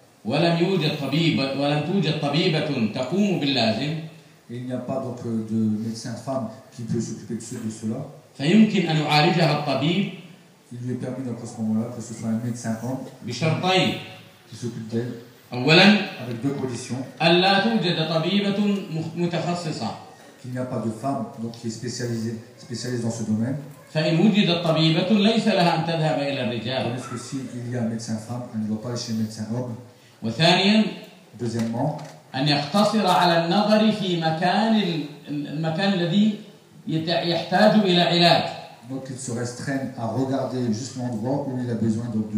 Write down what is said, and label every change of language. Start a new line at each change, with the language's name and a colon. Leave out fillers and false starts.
Arabic: ولم توجد طبيبة تقوم باللازم
French: il n'y a pas donc de médecin femme qui peut s'occuper de cela.
Arabic: فيمكن أن يعالجها الطبيب.
French: Il lui est permis donc à ce moment-là que ce soit un médecin homme qui s'occupe d'elle
Arabic: أولاً,
French: avec deux conditions qu'il n'y a pas de femme donc, qui est spécialisée dans ce domaine tandis que s'il y a un médecin femme elle ne doit pas aller chez un médecin homme
Arabic: وثانياً,
French: deuxièmement
Arabic: أن يقتصر على النظر في مكان المكان الذي يحتاج إلى علاج.
French: Donc il se restreint à regarder juste l'endroit où il a besoin donc, de